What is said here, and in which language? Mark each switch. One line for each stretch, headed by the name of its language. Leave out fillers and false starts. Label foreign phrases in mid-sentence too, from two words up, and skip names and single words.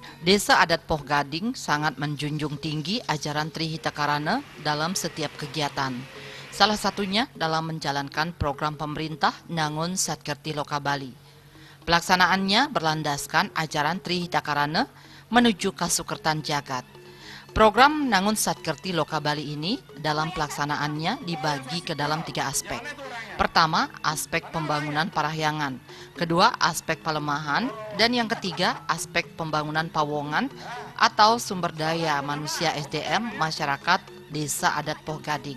Indonesian: Desa adat Poh Gading sangat menjunjung tinggi ajaran Trihitakarana dalam setiap kegiatan. Salah satunya dalam menjalankan program pemerintah Nangun Satkerti Loka Bali. Pelaksanaannya berlandaskan ajaran Trihitakarana menuju Kasukertan Jagat. Program Nangun Satkerti Loka Bali ini dalam pelaksanaannya dibagi ke dalam 3 aspek. Pertama, aspek pembangunan parahyangan. Kedua, aspek pelemahan. Dan yang ketiga, aspek pembangunan pawongan atau sumber daya manusia SDM masyarakat Desa Adat Poh Gading.